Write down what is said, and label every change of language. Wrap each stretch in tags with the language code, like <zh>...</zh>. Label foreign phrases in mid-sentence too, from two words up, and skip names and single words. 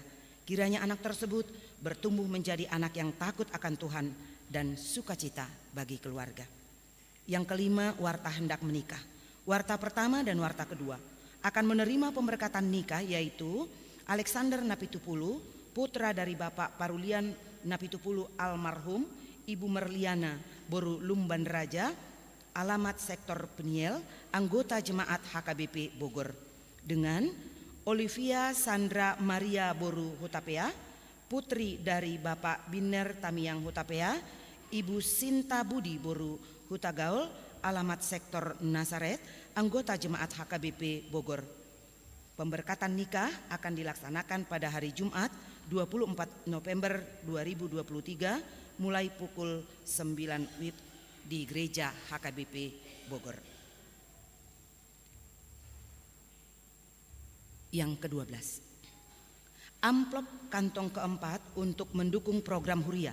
<id>Kiranya anak tersebut bertumbuh menjadi anak yang takut akan Tuhan dan sukacita bagi keluarga. Yang kelima, warta hendak menikah. Warta pertama dan warta kedua akan menerima pemberkatan nikah, yaitu Alexander Napitupulu, putra dari Bapak Parulian Napitupulu almarhum, Ibu Merliana Boru Lumban Raja, alamat sektor Peniel, anggota jemaat HKBP Bogor, dengan Olivia Sandra Maria Boru Hutapea, putri dari Bapak Biner Tamiang Hutapea, Ibu Sinta Budi Boru Hutagaul, alamat sektor Nazaret, anggota jemaat HKBP Bogor. Pemberkatan nikah akan dilaksanakan pada hari Jumat 24 November 2023 mulai pukul 9 WIB di gereja HKBP Bogor. Yang ke-12, amplop kantong keempat untuk mendukung program Huria.</id>